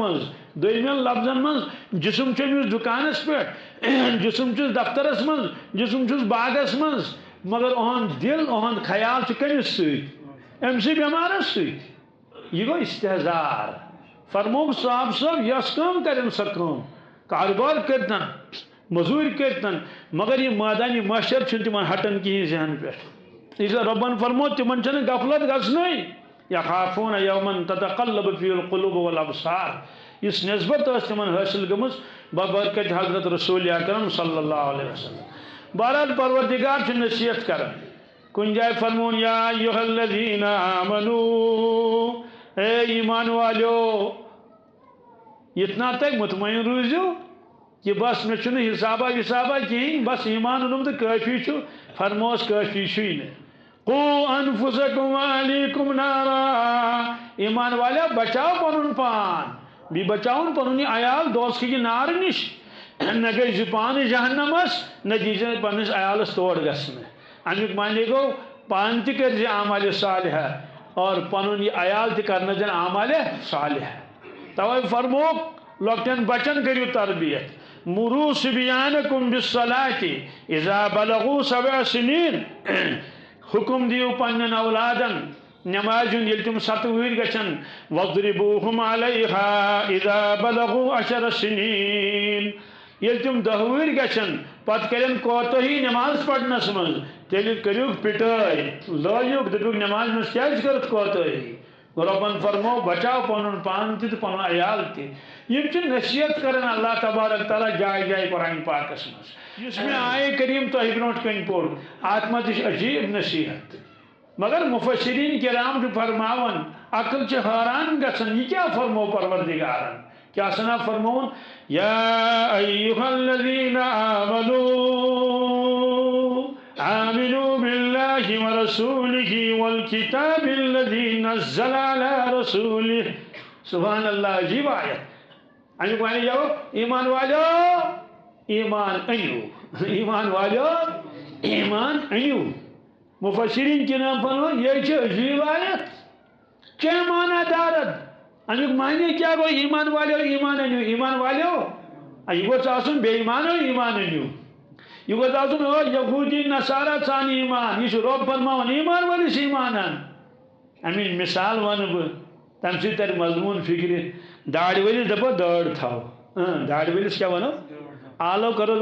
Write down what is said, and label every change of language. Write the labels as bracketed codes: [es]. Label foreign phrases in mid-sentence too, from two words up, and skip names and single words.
[ks] منٛز دوٚیمٮ۪ن لفظن منٛز جسم چھُ أمِس دُکانس پٮ۪ٹھ جسم چھُس دفترس منٛز جسم چھُس باغس منٛز مگر اہند دل اہند خیال چھ کمس ست أمسٕے بٮ۪مارس ست یہ گوٚو استحزار فرموک صاحب صٲب یس کٲم کرن سۄ کٲم کاربار کرتن مزوٗرۍ کرتن مگر یہ مٲدانہِ محشر چھُنہٕ تِمن ہٹان کہیٖنۍ ذہن پٮ۪ٹھ [ur] اس لیے [ks] رۄبن فرمو تِمن چھنہٕ غفلت گژھنٕے [ar] یخافون یوما تتقلب فیہ القلوب والابصار [ks] اس نسبت ٲس تِمن حٲصِل گٔمٕژ ببرکت حضرت رسول اکرم [ar] صلی اللہ علیہ وسلم [ks] بہرحال پروردگار چھ نصیحت کران کن جائے فرمون [ar] یا ایھا الذین آمنو [ur] اے ایمان والیو اتنا تک [ks] مطمئن روزو کہ بس مے چھُنہٕ حسابہ وسابہ کہین بس ایمان اونم تو کافی چھُ فرموس کافی چھُے نہٕ [ar] قو انفسکم واہلیکم نارا [ks] ایمان والیا بچاو پنن پان بیٚیہِ بچاوُن پنُن یہِ عیال دوزخٕکہِ نارٕ نِش نہ گژھِ پانہٕ جہنمس نہ دیٖزِ پننس عیالس تور گژھنہٕ امیُک معنی گوٚو پان تہِ کٔرزِ اعمالِ صالحہ اور پنُن یہِ عیال تہِ کرنٲوزٮ۪ن اعمالِ صالحہ توے فرموک لۄکٹٮ۪ن بچن کٔرِو تربیت [ar] مرو صبیانکم بالصلاۃ اذا بلغوا 7 سنین [ks] حکم دیو پنن اولادن نماز یل تم 7 وہر گژھن [ar] وضربوہم علیہا اذا بلغوا 10 سنین [ks] یل تم 10 وہر گژھن پتہ کرن کوتہی نماز پڑھنس من تیل کریوک پٹائی لٲیوک دپیوک نماز مز کیٛازِ کٔرٕتھ کوتہی رۄبن فرمو بچاو پنن پان تہِ تہٕ پنن عیال تہِ یم چھِ نصیحت کران اللہ تبارک تعالیٰ جائے جائے قرآن پاکس مز یُس مےٚ آیے کریم تۄہہِ برونٛٹھ کنہِ پوٚر اتھ منٛز تہِ چھِ عجیب نصیحت مگر مفسرین کرام چھِ فرماوان عقل چھِ حٲران گژھان یہ کیٛاہ فرمو پروردگارن کیا سنا فرمون [ar] یا ایھا الذین آمنوا باللہ ورسولہ والکتاب الذی نزل علی رسولہ سبحان اللہ [ks] عجیب آیت امیُک معنی جاو ایمان والو ایمان انیو ایمان والو ایمان انیو مفسرین کرام فرمون یہ چھِ عجیب آیت کیا معنی دارد امیُک معنی کیا گو ایمان والو ایمان انیو ایمان والو یہ گوٚژھ آسُن بے ایمانو ایمان انیو یہ گوٚژھ آسُن او یہودی نصارا ژان ایمان یہ چھُ رۄب فرماوان ایمان وٲلِس ایمان ان امِچ مثال ونہٕ بہٕ تمہِ سۭتۍ ترِ مضموٗن فکرِ داڑِ وٲلِس دپو دٲڑ تھاو داڑِ وٲلِس کیٛاہ ونو آلو کروس